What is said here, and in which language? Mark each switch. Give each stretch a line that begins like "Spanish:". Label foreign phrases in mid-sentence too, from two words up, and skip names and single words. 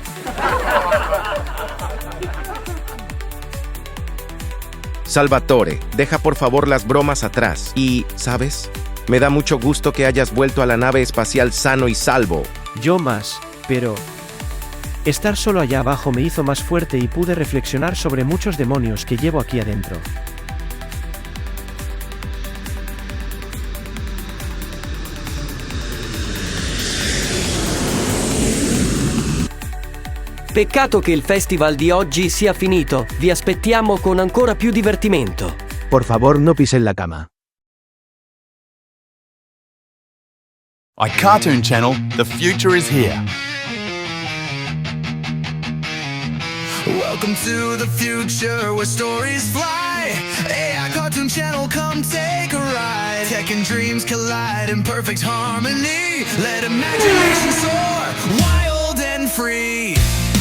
Spanish: Salvatore, deja por favor las bromas atrás. Y, ¿sabes? Me da mucho gusto que hayas vuelto a la nave espacial sano y salvo. Yo más, pero... estar solo allá abajo me hizo más fuerte y pude reflexionar sobre muchos demonios que llevo aquí adentro.
Italian: Peccato che il festival di oggi sia finito. Vi aspettiamo con ancora più divertimento.
Spanish: Por favor, no pisen la cama.
English: iCartoon Channel, the future is here. Welcome to the future where stories fly. AI Cartoon Channel, come take a ride. Tech and dreams collide in perfect harmony. Let imagination soar, wild and free.